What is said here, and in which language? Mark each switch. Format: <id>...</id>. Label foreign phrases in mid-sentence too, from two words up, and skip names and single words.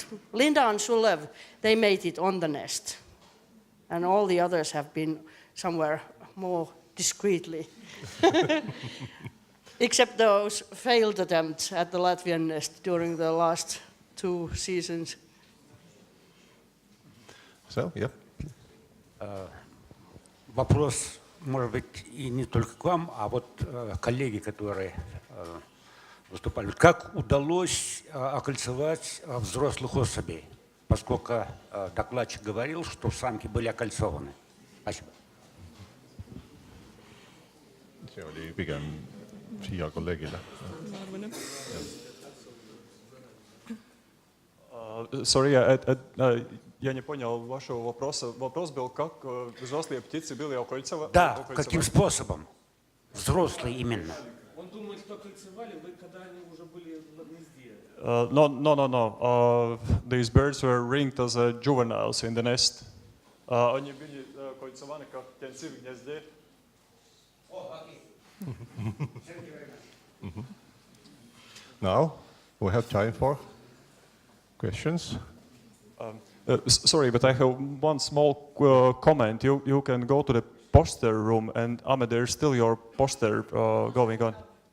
<en>Linda and Sulev, they mated on the nest. And all the others have been somewhere more discreetly. Except those failed attempts at the Latvian nest during the last 2 seasons. So, yeah.</en> <ru>Вопрос, может быть, и не только к вам, а вот коллеги, которые выступали. Как удалось окольцевать взрослых особей? Поскольку докладчик говорил, что самки были окольцованы. Спасибо.</ru> <et>See oli pigem siia kolleegile.</et> <ru>Sorry, я не понял вашего вопроса. Вопрос был, как взрослые птицы были окольцованы? Да, каким способом? Взрослые именно. Он думает, что кольцевали вы, когда они уже были в гнезде.</ru> <en>No. These birds were ringed as juveniles in the nest.</en> <ru>Они были кольцованы как птенцы в гнезде.</ru> <en>Now we have time for questions. Sorry, but I have one small comment. You can go to the poster room, and Ahmed, there's still your poster going on.</en>